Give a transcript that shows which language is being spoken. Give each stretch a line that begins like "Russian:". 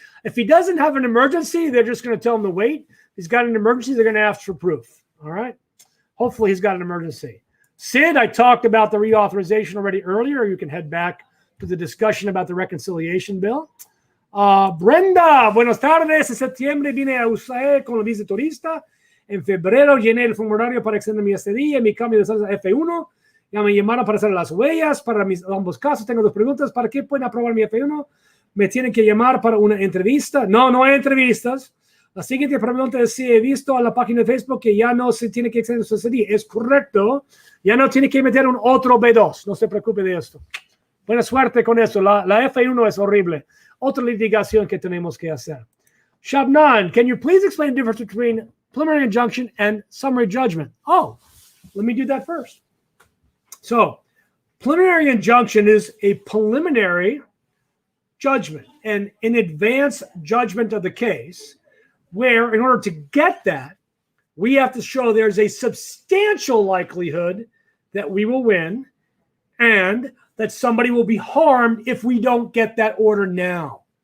English: If he doesn't have an emergency, they're just going to tell him to wait. If he's got an emergency, they're going to ask for proof. All right? Hopefully he's got an emergency. Sid, I talked about the reauthorization already earlier. You can head back to the discussion about the reconciliation bill.
Spanish: Brenda, buenas tardes. En septiembre vine a USAE con la visa turista. En febrero llené el formulario para extender mi estadía y mi cambio de estatus a F1. Ya me llamaron para hacer las huellas para ambos casos. Tengo dos preguntas. ¿Para qué pueden aprobar mi F1? ¿Me tienen que llamar para una entrevista? No, no hay entrevistas. La siguiente pregunta es si he visto a la página de Facebook que ya no se tiene que extender su estadía. Es correcto. Ya no tiene que meter un otro B2. No se preocupe de esto. Buena suerte con eso. La F1 es horrible. Otra litigación que tenemos que hacer.
English: Shabnan, can you please explain the difference between preliminary injunction and summary judgment? Oh, let me do that first. So, preliminary injunction is a preliminary judgment and in advance judgment of the case where in order to get that, we have to show there's a substantial likelihood that we will win and that somebody will be harmed if we don't get that order now.